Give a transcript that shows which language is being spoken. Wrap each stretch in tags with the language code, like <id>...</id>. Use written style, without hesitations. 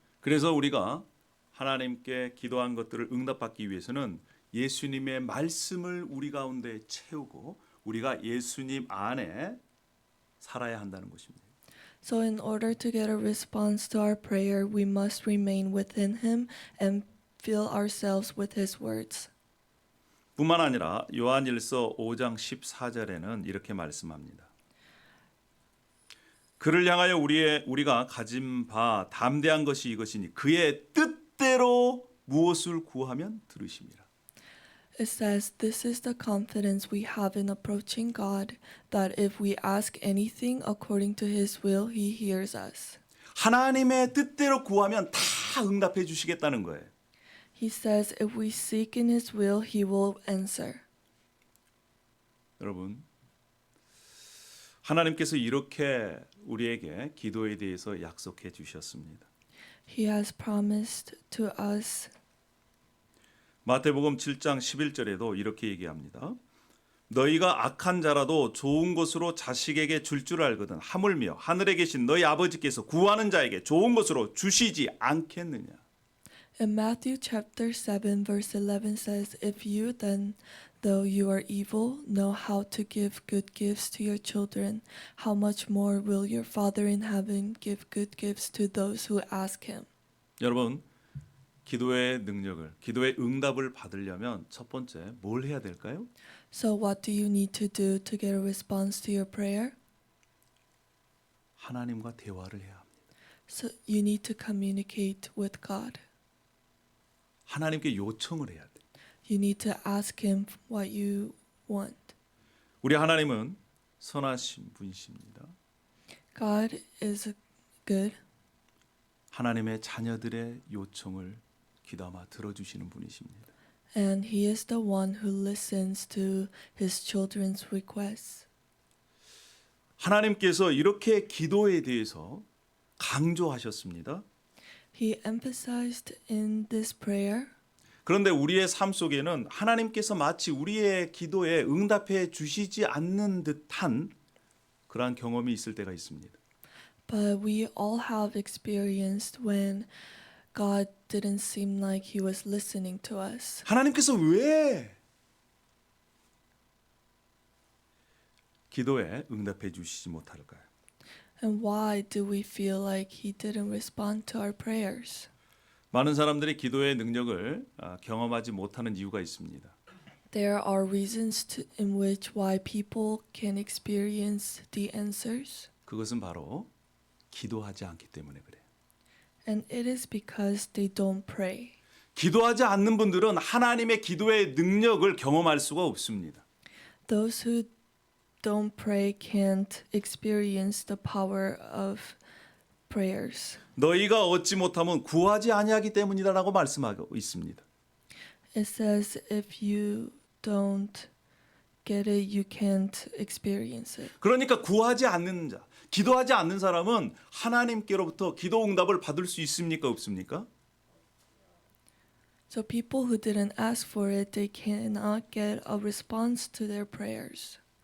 <ko>그래서 우리가 하나님께 기도한 것들을 응답받기 위해서는 예수님의 말씀을 우리 가운데 채우고 우리가 예수님 안에 살아야 한다는 것입니다.</ko> <en>So in order to get a response to our prayer, we must remain within Him and fill ourselves with His words.</en> <ko>뿐만 아니라 요한일서 5장 14절에는 이렇게 말씀합니다. 그를 향하여 우리가 가진 바 담대한 것이 이것이니 그의 뜻대로 무엇을 구하면 들으심이라.</ko> <en>It says, This is the confidence we have in approaching God, that if we ask anything according to His will, He hears us.</en> <ko>하나님의 뜻대로 구하면 다 응답해 주시겠다는 거예요.</ko> <en>He says, If we seek in His will, He will answer.</en> <ko>여러분, 하나님께서 이렇게 우리에게 기도에 대해서 약속해 주셨습니다.</ko> <en>He has promised to us.</en> <ko>마태복음 7장 11절에도 이렇게 얘기합니다. 너희가 악한 자라도 좋은 것으로 자식에게 줄 알거든 하물며 하늘에 계신 너희 아버지께서 구하는 자에게 좋은 것으로 주시지 않겠느냐.</ko> <en>In Matthew chapter 7 verse 11 says, If you then, though you are evil, know how to give good gifts to your children, how much more will your Father in heaven give good gifts to those who ask Him?</en> <ko>여러분, 기도의 능력을, 기도의 응답을 받으려면 첫 번째 뭘 해야 될까요?</ko> <en>So what do you need to do to get a response to your prayer?</en> <ko>하나님과 대화를 해야 합니다.</ko> <en>So you need to communicate with God.</en> <ko>하나님께 요청을 해야 돼요.</ko> <en>You need to ask Him what you want.</en> <ko>우리 하나님은 선하신 분이십니다.</ko> <en>God is good.</en> <ko>하나님의 자녀들의 요청을 귀담아 들어주시는 분이십니다.</ko> <en>And He is the one who listens to His children's requests.</en> <ko>하나님께서 이렇게 기도에 대해서 강조하셨습니다.</ko> <en>He emphasized in this prayer.</en> <ko>그런데 우리의 삶 속에는 하나님께서 마치 우리의 기도에 응답해 주시지 않는 듯한 그러한 경험이 있을 때가 있습니다.</ko> <en>But we all have experienced when God didn't seem like He was listening to us.</en> <ko>하나님께서 왜 기도에 응답해 주시지 못할까요?</ko> <en>And why do we feel like He didn't respond to our prayers?</en> <ko>많은 사람들이 기도의 능력을 경험하지 못하는 이유가 있습니다.</ko> <en>There are reasons in which why people can experience the answers.</en> <ko>그것은 바로 기도하지 않기 때문에 그래요.</ko> <en>And it is because they don't pray.</en> <ko>기도하지 않는 분들은 하나님의 기도의 능력을 경험할 수가 없습니다.</ko> <en>Those who don't pray can't experience the power of prayers.</en> <ko>너희가 얻지 못하면 구하지 아니하기 때문이다라고 말씀하고 있습니다.</ko> <en>It says if you don't get it, you can't experience it.</en> <ko>그러니까 구하지 않는 자, 기도하지 않는 사람은 하나님께로부터 기도 응답을 받을 수 있습니까? 없습니까?</ko> <en>So people who didn't ask for it, they cannot get a response to their prayers.</en>